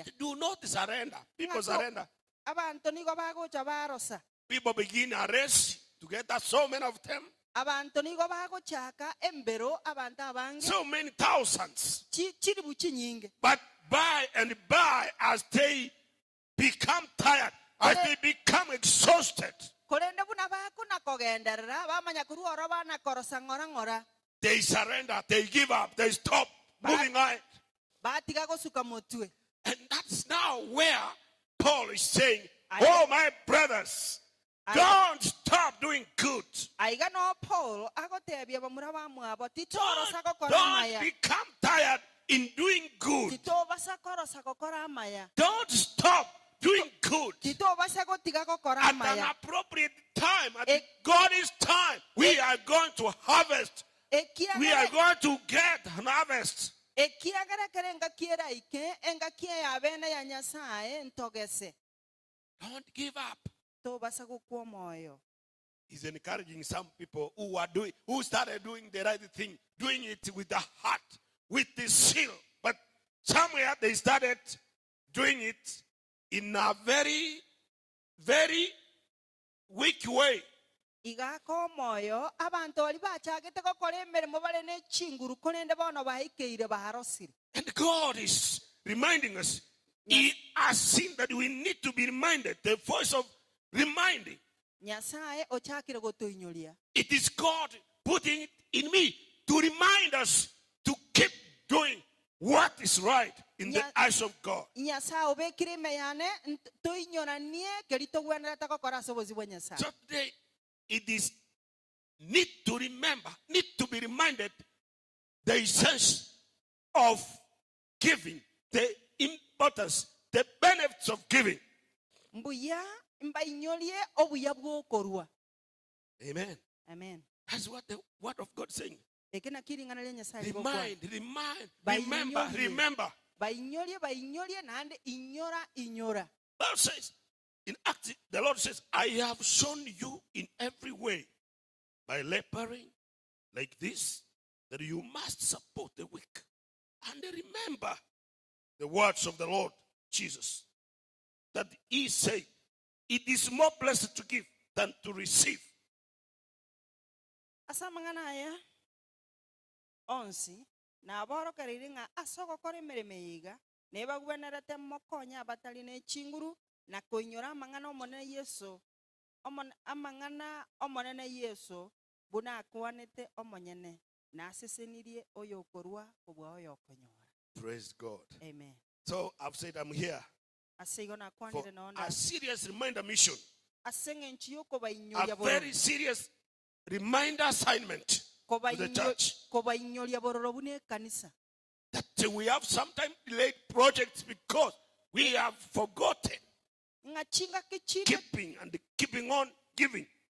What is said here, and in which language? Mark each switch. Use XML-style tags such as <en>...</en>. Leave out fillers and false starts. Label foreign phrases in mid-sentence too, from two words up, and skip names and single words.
<en>But do not surrender. People surrender.</en> <guz>Abantu nigo bagocha barosa.</guz> <en>People begin a race together, so many of them,</en> <guz>Abantu nigo bagochaka embero abantu abange</guz> <en>so many thousands.</en> <guz>chiri buchi nyinge.</guz> <en>But by and by, as they become tired, as they become exhausted,</en> <guz>Kolende buna bako na kogenderera bamanya kuruoro bana korosa ngora</guz> <en>they surrender, they give up, they stop moving on.</en> <guz>batiga gosuka motwe.</guz> <en>And that's now where Paul is saying, oh, my brothers, don't stop doing good.</en> <guz>Aiga no Paul agotebia bamura bamwabo titorosa gokora</guz> <en>Don't</en> <guz>maya.</guz> <en>become tired in doing good.</en> <guz>Tito basa korosa gokora maya.</guz> <en>Don't stop doing good.</en> <guz>Tito basa gotiga gokora</guz> <en>At an</en> <guz>maya.</guz> <en>appropriate time, at God's time, we are going to harvest. We are going to get an harvest.</en> <guz>Ekiagara kerenga kiera ike enga kie ya bene ya Nyasaye ntogese.</guz> <en>Don't give up.</en> <guz>To basa gokwa moyo.</guz> <en>He's encouraging some people who started doing the right thing, doing it with the heart, with the zeal. But somewhere they started doing it in a very, very weak way.</en> <guz>igaka omwoyo abantu bali bachagete gokora emeremo bare n'echinguru korende bono baikeire barosire.</guz> <en>And God is reminding us. He has seen that we need to be reminded. The voice of reminding.</en> <guz>Nyasaye ochakire gotoinyoria.</guz> <en>It is God putting it in me to remind us to keep doing what is right in the eyes of God.</en> <guz>Nyasaye obekire meyane toinyoranie kerito gwenera takokora sobozi bwa Nyasaye.</guz> <en>So today it is need to be reminded the essence of giving, the importance, the benefits of giving.</en> <guz>Mbuya mbainyolie obuya bwokorwa.</guz> <en>Amen. Amen. That's what the word of God is saying. Remind. Remember.</en> <guz>Bainyolie nande inyora.</guz> <en>Bible says, in Acts, the Lord says, I have shown you in every way by laboring like this that you must support the weak. And remember the words of the Lord Jesus, that he said, it is more blessed to give than to receive.</en> <guz>Asa manganaya onsi na aboro kariringa asoko kore meremeiga neba gwenerete mokonya abatali n'echinguru na koinyora amangana omonene Yesu amangana omonene Yesu buna akwanete omonyene na asesenirie oyo korwa obwa oyo konyora.</guz> <en>Praise God. Amen. So I've said I'm here for a serious reminder mission, a very serious reminder assignment to the church, that we have sometimes delayed projects because we have forgotten keeping on giving.</en>